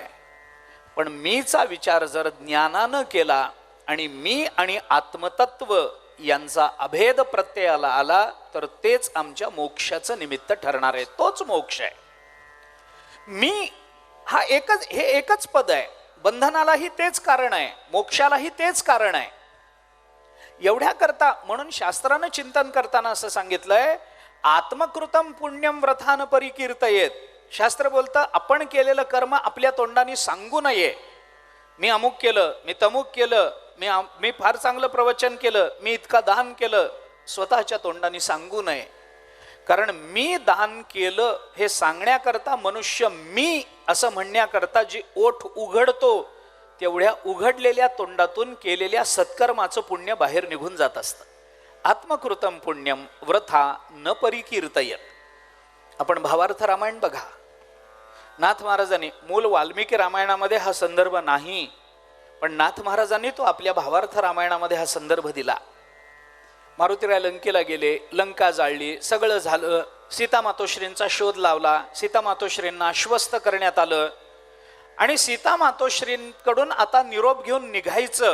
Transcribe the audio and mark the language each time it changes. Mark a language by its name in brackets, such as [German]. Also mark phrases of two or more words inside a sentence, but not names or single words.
[Marathi] पण मीचा विचार जर ज्ञानानं केला आणि मी आणि आत्मतत्व यांचा अभेद प्रत्ययाला आला तर तेच आमच्या मोक्षाचं निमित्त ठरणार आहे. तोच मोक्ष आहे. मी हा एकच पद आहे. बंधनालाही तेच कारण आहे, मोक्षालाही तेच कारण आहे. एवढ्या करता म्हणून शास्त्रानं चिंतन करताना असं सांगितलंय, [Sanskrit] आत्मकृतम पुण्यम व्रथान परिकीर्तयेत. [Marathi] शास्त्र बोलतं आपण केलेलं कर्म आपल्या तोंडाने सांगू नये. मी अमुक केलं, मी तमुक केलं, मी फार चांगलं प्रवचन केलं, मी इतका दान केलं, स्वतःच्या तोंडाने सांगू नये. कारण मी दान केलं हे सांगण्याकरता, मनुष्य मी असं म्हणण्याकरता जी ओठ उघडतो, तेवढ्या उघडलेल्या तोंडातून केलेल्या सत्कर्माचं पुण्य बाहेर निघून जात असतं. [Sanskrit] आत्मकृतम पुण्यम व्रथा न परिकीर्तयत. [Marathi] आपण भावार्थ रामायण बघा. नाथ महाराजांनी, मूल वाल्मिकी रामायणामध्ये हा संदर्भ नाही, पण नाथ महाराजांनी तो आपल्या भावार्थ रामायणामध्ये हा संदर्भ दिला. मारुतीराय लंकेला गेले, लंका जाळली, सगळं झालं. सीता मातोश्रींचा शोध लावला, सीता मातोश्रींना आश्वस्त करण्यात आलं आणि सीता मातोश्रींकडून आता निरोप घेऊन निघायचं.